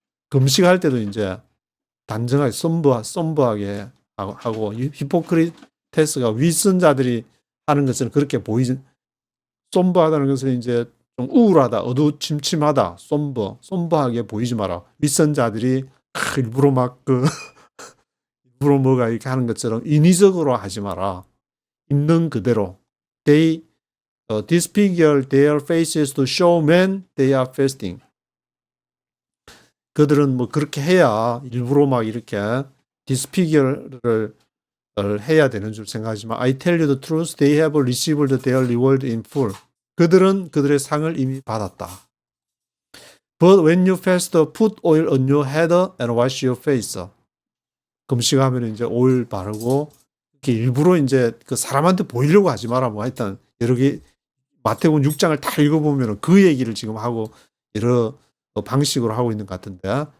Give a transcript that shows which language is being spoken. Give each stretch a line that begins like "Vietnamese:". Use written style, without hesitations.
Korean: 금식할 때도 이제 단정하게 somber하게 하고 히포크리테스가 위선자들이 하는 것은 그렇게 somber하다는 것은 이제 좀 우울하다, 어두침침하다, somber하게 보이지 마라. 윗선 자들이 일부러 막 일부러 뭐가 이렇게 하는 것처럼 인위적으로 하지 마라. 있는 그대로.
English: They disfigure their faces to show men they are fasting.
Korean: 그들은 뭐 그렇게 해야 일부러 막 이렇게 disfigure를 해야 되는 줄 생각하지만
English: I tell you the truth, they have received their reward in full.
Korean: 그들은 그들의 상을 이미 받았다.
English: But when you fast, put oil on your head and wash your face.
Korean: 금식하면 이제 오일 바르고 이렇게 일부러 이제 그 사람한테 보이려고 하지 마라. 뭐 하여튼 여러 개 마태복음 6장을 다 읽어보면 그 얘기를 지금 하고 여러 방식으로 하고 있는 것 같은데.